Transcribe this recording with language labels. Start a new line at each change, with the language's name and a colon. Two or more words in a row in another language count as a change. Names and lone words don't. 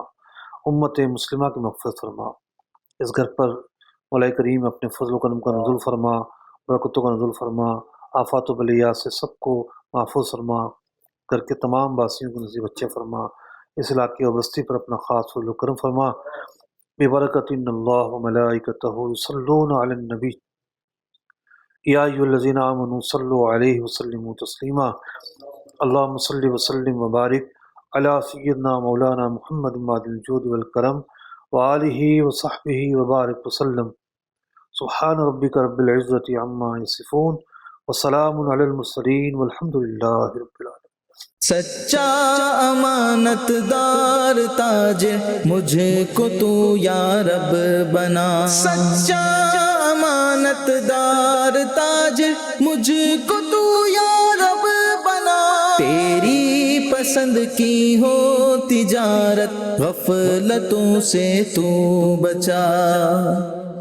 Urdu: امت مسلمہ کی مغفرت فرما۔ اس گھر پر مولا کریم اپنے فضل و کرم کا نزول فرما، برکتوں کا نزول فرما، آفات و بلیات سے سب کو محفوظ فرما. گھر کے تمام واسیوں کو نصیب اچھے فرما۔ اس علاقے اور بستی پر اپنا خاص فضل و کرم فرما.
Arabic: ببرکت إن الله وملائكته يصلون على النبي يا أيها الذين آمنوا صلوا عليه وسلموا تسليما. اللهم صل وسلم وبارك على سيدنا مولانا محمد معدن الجود والكرم وآله وصحبه وبارك وسلم. سبحان ربك رب العزة عما يصفون وسلام على المرسلين والحمد لله رب العالمين.
Urdu: سچا امانتدار تاجے مجھ کو تو یا رب بنا، سچا امانتدار تاجے مجھ کو تو یا رب بنا. تیری پسند کی ہو تجارت غفلتوں سے تو بچا.